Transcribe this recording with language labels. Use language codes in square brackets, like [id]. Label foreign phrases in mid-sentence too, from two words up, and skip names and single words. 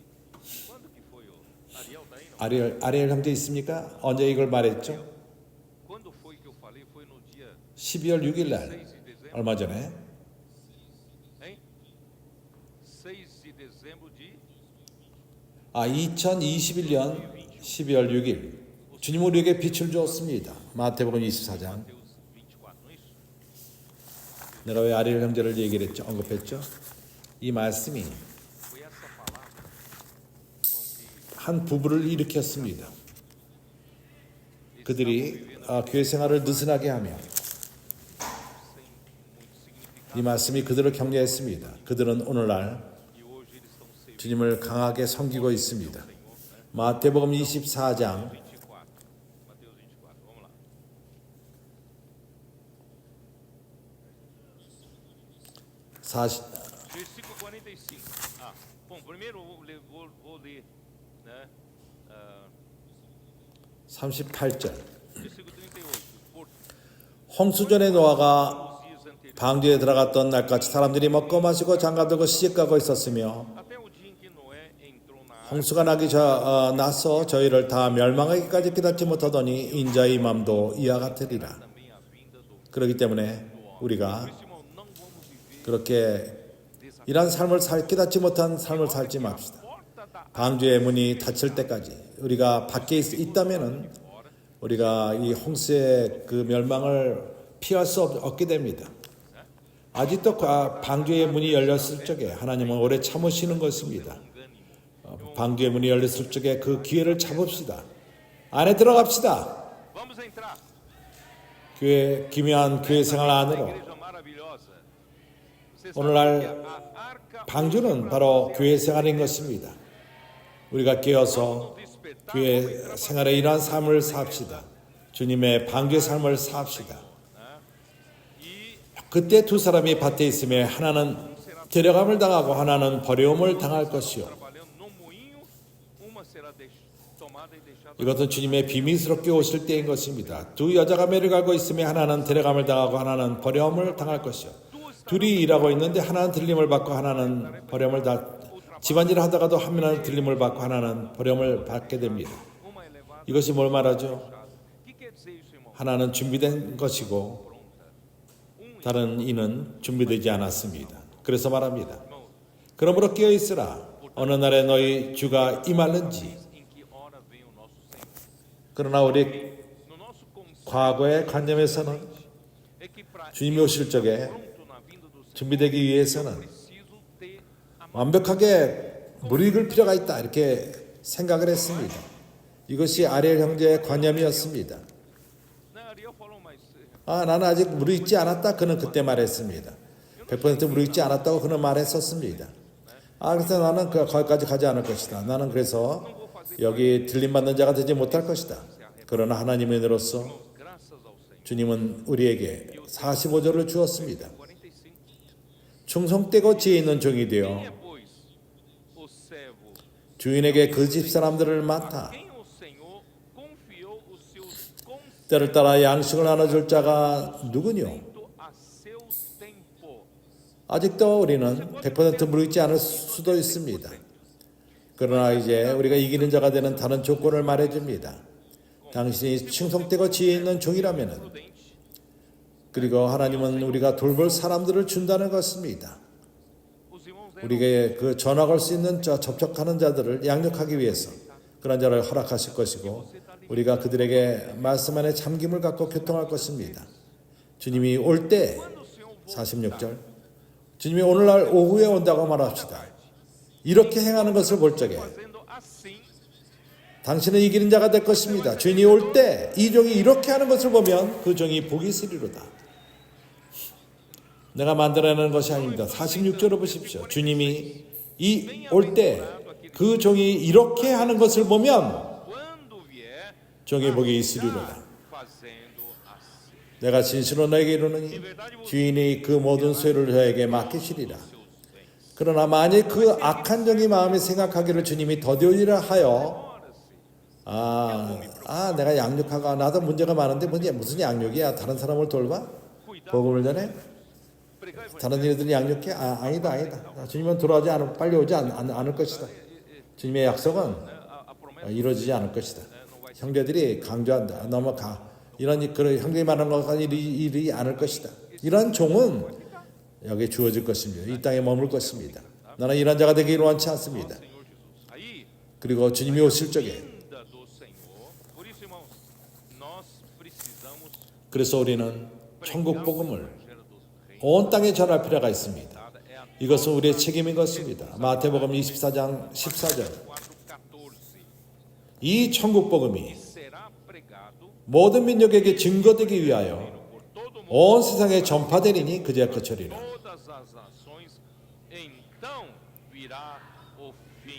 [pt] Quando que foi o Ariel daí não? [ko] 아리엘 형제 있습니까? 언제 이걸 말했죠? [pt] Quando foi que eu falei? Foi no dia [ko] 12월 6일 6 날 [pt] de dezembro, [ko] 얼마 전에 [pt] hein? 6 de dezembro de [ko] 2021년 12월 6일 주님 우리에게 빛을 주었습니다. 마태복음 24장. [pt] Mateus 24, não é isso? [ko] 내가 왜 아리엘 형제를 얘기를 했죠? 언급했죠? 이 말씀이 [pt] Foi essa palavra, irmão, que [ko] 한 부부를 일으켰습니다. 그들이 교회 생활을 느슨하게 하며 [pt] sem muito significado [ko] 이 말씀이 그들을 격려했습니다. 그들은 오늘날 [pt] e hoje eles estão servindo [ko] 주님을 강하게 섬기고 있습니다. [pt] o Senhor, né? [ko] 마태복음 24장 24. [pt] Mateus 24. Vamos lá. 40, Versículo 45. Ah, bom, primeiro vou ler, né? [ko] 38절 [pt] Versículo 38. Por [ko] 홍수전에 노아가 [pt] os dias anteriores, [ko] 방주에 들어갔던 날까지 사람들이 먹고 마시고 장가들고 시집가고 있었으며 [pt] até o dia em que Noé entrou na arca, [ko] 홍수가 나서 저희를 다 멸망하기까지 깨닫지 못하더니 인자의 맘도 이와 같으리라. [pt] também a vinda do [ko] 그렇기 때문에 우리가 [pt] Por isso, irmão, não vamos viver [ko] 그렇게 이런 삶을 깨닫지 못한 삶을 살지 맙시다. [pt] porta da [ko] 방주의 문이 닫힐 때까지 우리가 밖에 있다면은 우리가 이 홍수의 그 멸망을 피할 수 없게 됩니다. 아직도 방주의 문이 열렸을 적에 하나님은 오래 참으시는 것입니다. 방주의 문이 열렸을 적에 그 기회를 잡읍시다. 안에 들어갑시다. [pt] Vamos entrar. [ko] 기묘한 교회 생활 안으로. [pt] Igreja maravilhosa. Você sabe [ko] 오늘날 [pt] que a arca [ko] 방주는 바로 교회 생활인 것입니다. 우리가 깨어서 교회 생활에 이러한 삶을 삽시다. 주님의 방주의 삶을 삽시다. [pt] e [ko] 그때 두 사람이 밭에 있으며 하나는 데려감을 당하고 하나는 버려움을 당할 것이요. [pt] trabalhando no moinho, uma será tomada e deixada. [ko] 이것은 주님의 비밀스럽게 오실 때인 것입니다. 두 여자가 매를 갈고 있으며 하나는 데려감을 당하고 하나는 버려움을 당할 것이요. 둘이 일하고 있는데 하나는 들림을 받고 하나는 버려움을 집안일을 하다가도 한 명은 들림을 받고 하나는 버려움을 받게 됩니다. [pt] Uma é levada [ko] 이것이 뭘 말하죠? [pt] o que quer dizer isso, irmão? [ko] 하나는 준비된 것이고 다른 이는 준비되지 않았습니다. 그래서 말합니다. 그러므로 깨어 있으라. 어느 날에 너희 주가 임하는지. [pt] Em que hora vem o nosso Senhor? [ko] 그러나 우리 [pt] No nosso conceito [ko] 과거의 관념에서는 [pt] é que para [ko] 주님이 오실 적에 [pt] pronto na vinda do Senhor [ko] 준비되기 위해서는 [pt] preciso ter a [ko] 완벽하게 무르익을 필요가 있다 이렇게 생각을 했습니다. 이것이 아리엘 형제의 관념이었습니다. [pt] né, Ariel falou, mas [ko] 나는 아직 무르익지 않았다. 그는 그때 말했습니다. 100% 무르익지 않았다고 그는 말했었습니다. 그래서 나는 거기까지 가지 않을 것이다. 나는 그래서 여기 들림받는 자가 되지 못할 것이다. 그러나 하나님의 은혜로서 [pt] graças ao Senhor. [ko] 주님은 우리에게 45절을 주었습니다. 45. 충성되고 지혜 있는 종이 [pt] Quem [ko] 되어 [pt] é, pois, o servo? [ko] 주인에게 그 집 사람들을 맡아 [pt] Quem o Senhor confiou os seus [ko] 때를 따라 양식을 나눠줄 자가 누구뇨? [pt] consentos a seu tempo. [ko] 아직도 우리는 100% 무르익지 않을 수도 있습니다. 그러나 이제 우리가 이기는 자가 되는 다른 조건을 말해줍니다. 당신이 충성되고 지혜 있는 종이라면 [pt] Prudente. [ko] 그리고 하나님은 우리가 돌볼 사람들을 준다는 것입니다. [pt] Os irmãos eram [ko] 우리에게 그 전화 걸 수 있는 접촉하는 자들을 양육하기 위해서 그런 자를 허락하실 것이고 우리가 그들에게 말씀 안에 잠김을 갖고 교통할 것입니다. 주님이 올 때, Quando o Senhor 46절, 주님이 오늘날 오후에 온다고 말합시다. 이렇게 행하는 것을 볼 적에 [pt] fazendo assim, [ko] 당신은 이기는 자가 될 것입니다. 주인이 올 때 이 종이 이렇게 하는 것을 보면 그 종이 복이 있으리로다. 내가 만들어내는 것이 아닙니다. 46절을 보십시오. 주님이 올 때 그 종이 이렇게 하는 것을 보면 [pt] quando vier, [ko] 종의 복이 있으리로다. [pt] fazendo assim. [ko] 내가 진실로 너에게 이르노니 주인이 그 모든 소유를 저에게 맡기시리라. 그러나 만일 그 악한 종이 마음에 생각하기를 주님이 더디오리라 하여 내가 양육하가 나도 문제가 많은데 무슨 양육이야? 다른 사람을 돌봐? 복음을 전해? 다른 일들이 양육해? 아니다. 주님은 돌아오지 않을 빨리 오지 않을 것이다. 주님의 약속은 이루어지지 않을 것이다. 형제들이 강조한다. 넘어가. 이런 그런 형제이 말하는 것까지 이르지 않을 것이다. 이런 종은 여기에 주어질 것입니다. 이 땅에 머물 것입니다. 나는 이런 자가 되기를 원치 않습니다. [pt] Senhor Jesus. Aí, [ko] 그리고 주님이 오실 적에 [pt] vinda do Senhor. Por isso, irmãos, nós precisamos [ko] 그래서 우리는 천국 복음을 [pt] Evangelho do Reino. [ko] 온 땅에 전할 필요가 있습니다. [pt] É a [ko] 이것은 우리의 책임인 것입니다. 마태복음 24장 14절 4:14. 이 천국 복음이 [pt] Será pregado [ko] 모든 민족에게 증거되기 위하여 [pt] por todo mundo, [ko] 온 세상에 전파되리니 그제야 그처리라. [pt] todas as nações. Então virá o fim.